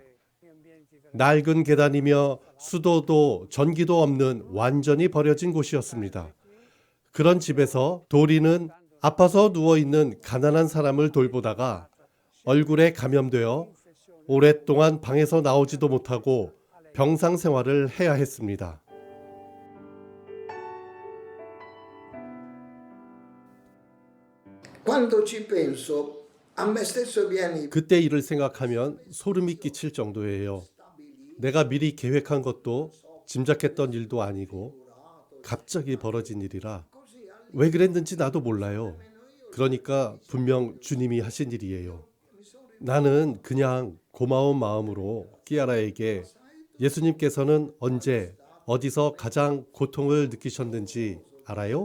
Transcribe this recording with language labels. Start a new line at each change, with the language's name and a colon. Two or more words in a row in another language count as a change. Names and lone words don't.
Korean: 낡은 계단이며 수도도 전기도 없는 완전히 버려진 곳이었습니다. 그런 집에서 도리는 아파서 누워있는 가난한 사람을 돌보다가 얼굴에 감염되어 오랫동안 방에서 나오지도 못하고 병상 생활을 해야 했습니다.
Italian: Quando ci penso, a me stesso viene
Korean: 그때 일을 생각하면 소름이 끼칠 정도예요. 내가 미리 계획한 것도 짐작했던 일도 아니고 갑자기 벌어진 일이라 왜 그랬는지 나도 몰라요. 그러니까 분명 주님이 하신 일이에요. 나는 그냥 고마운 마음으로 끼아라에게 예수님께서는 언제 어디서 가장 고통을 느끼셨는지 알아요?